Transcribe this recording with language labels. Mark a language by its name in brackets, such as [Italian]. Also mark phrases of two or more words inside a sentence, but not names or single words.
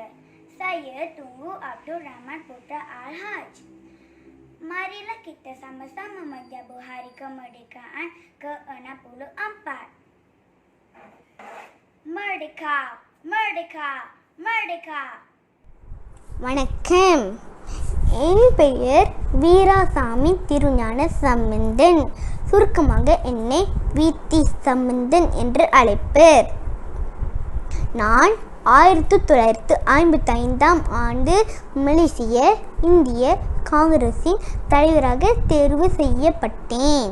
[Malay] Saya Tunku Abdul Rahman Putra Al-Haj. Marilah kita sama-sama menjamu Hari Kemerdekaan ke-64. Merdeka! Merdeka! Merdeka! [Tamil] வணக்கம். என் பெயர் வீராசாமி திருஞான சம்பந்தன். சுருக்கமாக என்னை வீத்தி சம்பந்தன் என்று அழைப்பர். நான் 1955ஆம் ஆண்டு மலேசிய இந்திய காங்கிரசின் தலைவராக தேர்வு செய்யப்பட்டேன்.